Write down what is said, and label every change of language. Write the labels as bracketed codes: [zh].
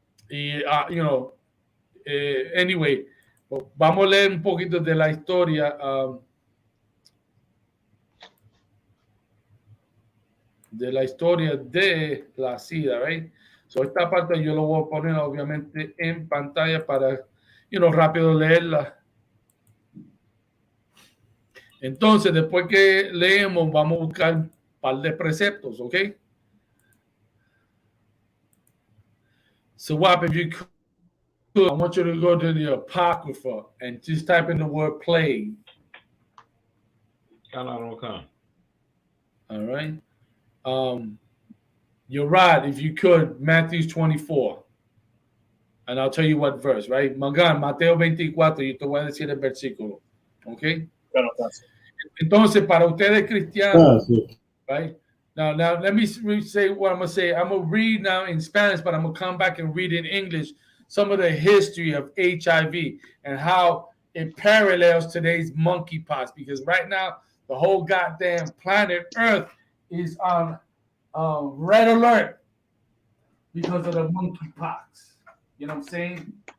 [es] Y, [en] you know, anyway, [es] vamos a leer un poquito de la historia de la SIDA, right? So esta parte yo lo voy a poner obviamente en pantalla para, [en] you know, [es] rápido leerla. Entonces, después que leemos, vamos a buscar un par de preceptos, ¿ok? [en] So, Wap, if you could, I want you to go to the Apocrypha and just type in the word plague. All right. You're right. If you could, Matthew 24. And I'll tell you what verse, right? [es] Magan, Mateo 24, yo te voy a decir el versículo. ¿Ok? Entonces, para ustedes cristianos, right? [en] Now, let me say what I'm going to say. I'm going to read now in Spanish, but I'm going to come back and read in English some of the history of HIV and how it parallels today's monkeypox. Because right now, the whole goddamn planet Earth is on red alert because of the monkeypox. You know what I'm saying?